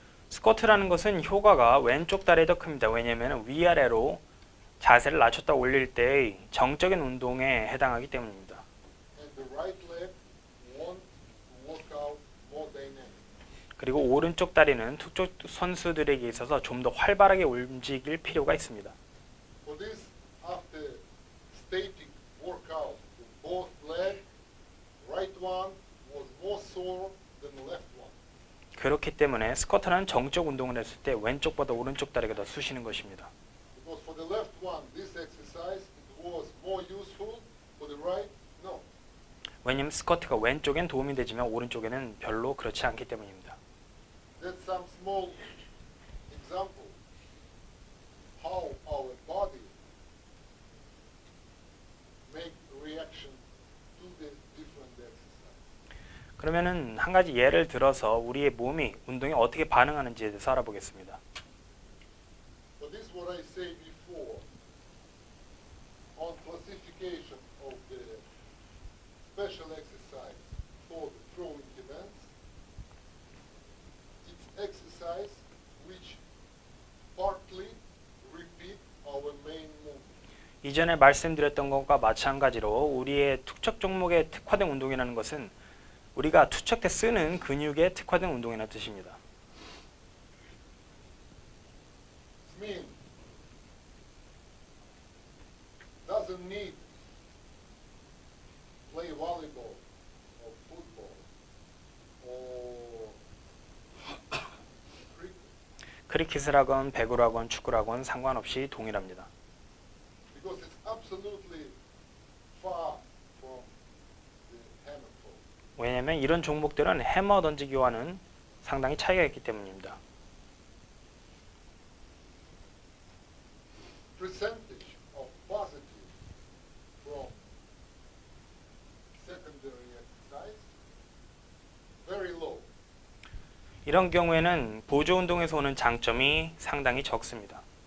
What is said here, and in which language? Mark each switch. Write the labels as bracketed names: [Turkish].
[Korean] 스쿼트라는 것은 효과가 왼쪽 다리에 더 큽니다. 왜냐하면 위아래로 자세를 낮췄다 올릴 때의 정적인 운동에 해당하기 때문입니다. [English] And the right leg want to work out more dynamic. [Korean] 그리고 오른쪽 다리는 투척 선수들에게 있어서 좀 더 활발하게 움직일 필요가 있습니다. [English] For this, after static workout with both leg, right one was more sore than the left one. [Korean] 그렇기 때문에 스쿼트는 정적 운동을 했을 때 왼쪽보다 오른쪽 다리가 더 쑤시는 것입니다. [English] Because for the left one, this exercise it was more useful. For the right, no. [Korean] 왜냐하면 스쿼트가 왼쪽엔 도움이 되지만 오른쪽에는 별로 그렇지 않기 때문입니다. [English] That's some small example how our body make reaction to the different exercise. [Korean] 그러면은 한 가지 예를 들어서 우리의 몸이 운동에 어떻게 반응하는지에 대해서 알아보겠습니다. [English] But this is what I say before on classification of the special exercise for the throwing events. It's exercise which partly repeat our main movement. [Korean] 이전에 말씀드렸던 것과 마찬가지로 우리의 투척 종목에 특화된 운동이라는 것은 우리가 투척 때 쓰는 근육에 특화된 운동이라는 뜻입니다. [English] It means doesn't need play volleyball or football or cricket [Korean] 크리켓을 하건 배구를 하건 축구를 하건 상관없이 동일합니다. [English] because it's absolutely far from the hammer throw. [Korean] 왜냐하면 이런 종목들은 해머 던지기와는 상당히 차이가 있기 때문입니다. [English] Percentage of positive from secondary exercise very low. [Korean] 이런 경우에는 보조 운동에서 오는 장점이 상당히 적습니다.